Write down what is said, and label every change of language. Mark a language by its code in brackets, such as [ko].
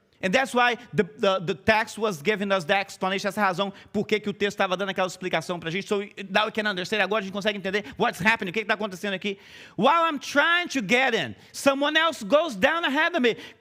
[en] And that's why the text was giving us that explanation. [pt] Essa é a razão por que o texto estava dando aquela explicação para a gente. [en] So now we can understand. [pt] Agora a gente consegue entender [en] what's happening. [pt] O que está acontecendo aqui. [en] While I'm trying to get in, someone else goes down ahead of me.